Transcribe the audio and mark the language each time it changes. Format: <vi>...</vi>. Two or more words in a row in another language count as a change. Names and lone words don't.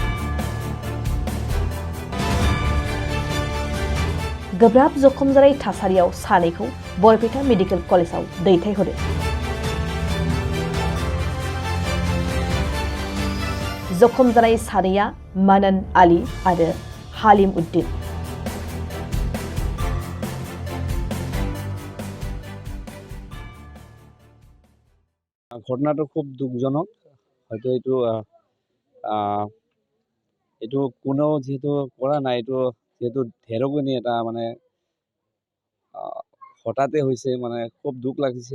<brx>गोब्राब जखम जानाय थासारियाव सानैखौ बरपेटा मेडिकेल कलेजाव दैथायहरो। जखम जानाय सानैया मानन आली आरो हालिम उद्दिन।</brx> <as>ঘটনাটো খুব দুঃখজনক। হয়তো এইটো কোনেও যেহেতু কৰা নাই, এইটো যেহেতু ঢেৰেকনি এটা মানে হঠাতে হৈছে, মানে খুব দুখ লাগিছে।</as>